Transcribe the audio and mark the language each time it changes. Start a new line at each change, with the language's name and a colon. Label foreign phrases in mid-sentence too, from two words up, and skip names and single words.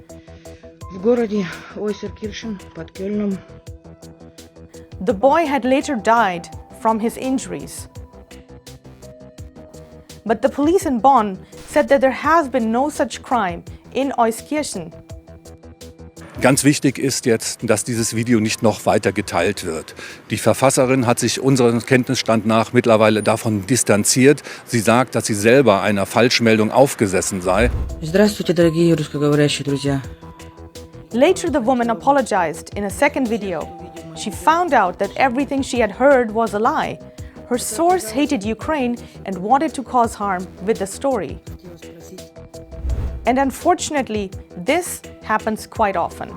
English: The boy had later died from his injuries. But the police in Bonn said that there has been no such crime in Euskirchen.
German: Ganz wichtig ist jetzt, dass dieses Video nicht noch weiter geteilt wird. Die Verfasserin hat sich unserem Kenntnisstand nach mittlerweile davon distanziert. Sie sagt, dass sie selber einer Falschmeldung aufgesessen sei.
Russian: Здравствуйте, дорогие русскоговорящие друзья.
English: Later, the woman apologized in a second video. She found out that everything she had heard was a lie. Her source hated Ukraine and wanted to cause harm with the story. And unfortunately, this happens quite often.